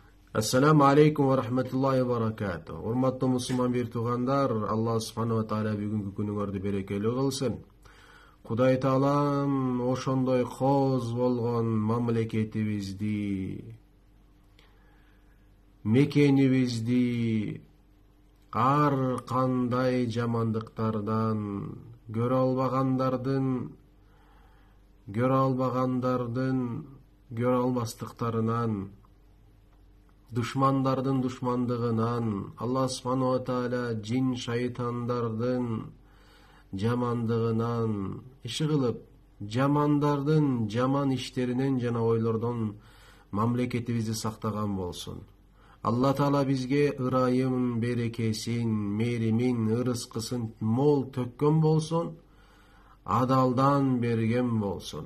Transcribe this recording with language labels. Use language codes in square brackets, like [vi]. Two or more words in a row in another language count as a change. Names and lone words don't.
[ar] السلام عليكم ورحمة الله وبركاته. [ky] Урматтуу мусулман бир туугандар, [ar] الله سبحانه وتعالى [ky] бүгүнкү күнүңөрдү берекелүү кылсын. Кудай таалам ошондой кооз болгон мамлекетибизди, мекенибизди ар кандай жамандыктардан, көрө албагандардын көрө алмастыктарынан, душмандардын душмандыгынан, [ar] الله سبحانه وتعالى [ky] жин шайтандардын жамандыгынан иши кылып, жамандардын жаман иштеринен жана ойлордон мамлекетибизди сактаган болсун. Алла таала бизге ырайым, берекесин, мээримин, ырыскысын мол төккөн болсун, адалдан берген болсун.